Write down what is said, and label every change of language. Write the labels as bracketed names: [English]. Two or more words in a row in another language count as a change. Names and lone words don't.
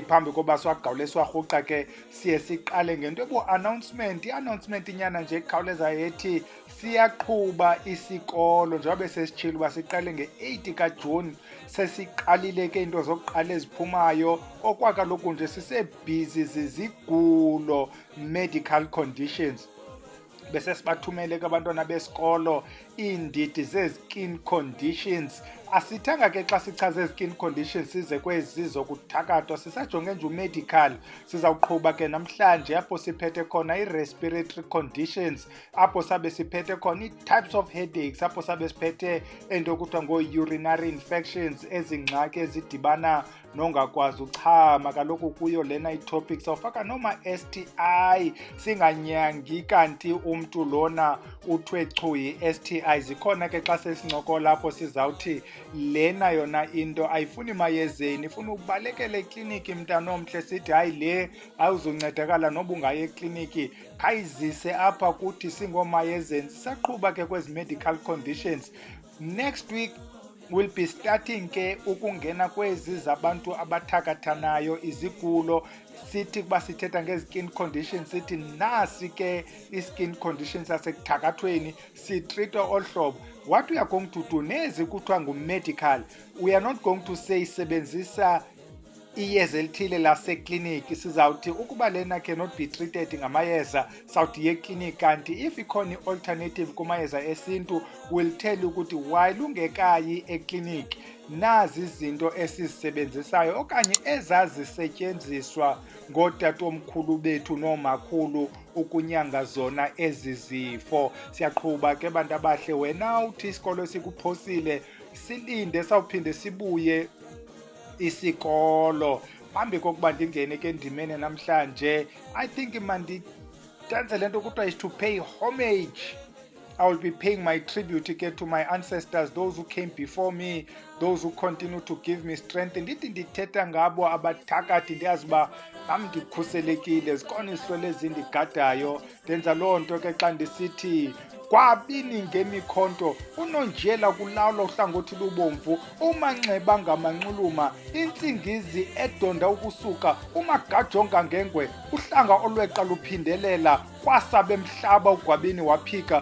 [Xhosa] Phambi koba siwagqawule siwarhuqa ke siye siqale ngento ebu-announcement. I-announcement inyana nje ekhawuleza yethi siyaqhuba isikolo njengoba sesitshile uba siqale nge-8 kaJuni. Sesiqalile ke into zokuqala eziphumayo okwakaloku nje sisebhizi zizigulo, [English] medical conditions. [Xhosa] Bese sibathumele ke abantwana besikolo iindidi ze- [English] skin conditions. [Xhosa] Asithanga ke xa sichaze [English] skin conditions [Xhosa] size kwezi zokuthakathwa, sisajonge nje umedical. Sizawuqhuba ke namhlanje apho siphethe khona i- [English] respiratory conditions, [Xhosa] apho sabe siphethe khona i- [English] types of headaches, [Xhosa] apho sabe siphethe into okuthiwa ngo- [English] urinary infections, [Xhosa] ezingxaki ezidibana nongakwazi uchama. Kaloku kuyo lena itopic sawufaka noma-STI singanyangi kanti umntu lona uthwe chu yi-STI. Zikhona ke xa sesincokola apho sizawuthi lena yona into ayifuni mayezeni, ifuna ubalekele ekliniki mntana omhle. Sithi hayi le awuzoncedakala noba ungaye ekliniki, khayizise apha kuthi singomayezeni. Sisaqhuba ke kwezi [English] medical conditions. Next week we'll be starting [Xhosa] ke ukungena kwezi zabantu abathakathanayo, izigulo. Sithi kuba sithetha ngezi- [English] skin conditions [Xhosa] sithi nasi ke i- [English] skin conditions [Xhosa] yasekuthakathweni sitreatwa olu hlobo. [English] What we are going to do [Xhosa] nezi kuthiwa ngu-medical, [English] we are not going to say [Xhosa] sebenzisa iyeza elithile lasekliniki. Sizawuthi ukuba lena [English] cannot be treated [Xhosa] ngamayeza sawuthi ye ekliniki, kanti if ikhona i-alternative kumayeza esintu [English] will tell you [Xhosa] ukuthi while ungekayi ekliniki nazi izinto esizisebenzisayo okanye ezazisetyenziswa ngootatomkhulu bethu noomakhulu ukunyanga zona ezi zifo. Siyaqhuba ke bantu abahle, wena uthi isikolo sikuphosile silinde sawuphinde sibuye isikolo. Phambi kokuba ndingene ke ndimene namhlanje, [English] I think [Xhosa] mandenze le nto kuthiwa [English] is to pay homage. I will be paying my tribute ke to my ancestors, those who came before me, those who continue to give me strength. [Xhosa] Ndithi ndithetha ngabo abathakathi ndiyazi uba nam ndikhuselekile, zikhona izihlolo ezindigadayo. Ndenza loo nto ke xa ndisithi kwabini ngemikhonto unonjela kulawula uhlangothi lubomvu, umanxeba ngamanxuluma, intsingizi edonda ukusuka, umagajonga ngengwe, uhlanga olweqa luphindelela, kwasabe mhlaba ugwabini waphika.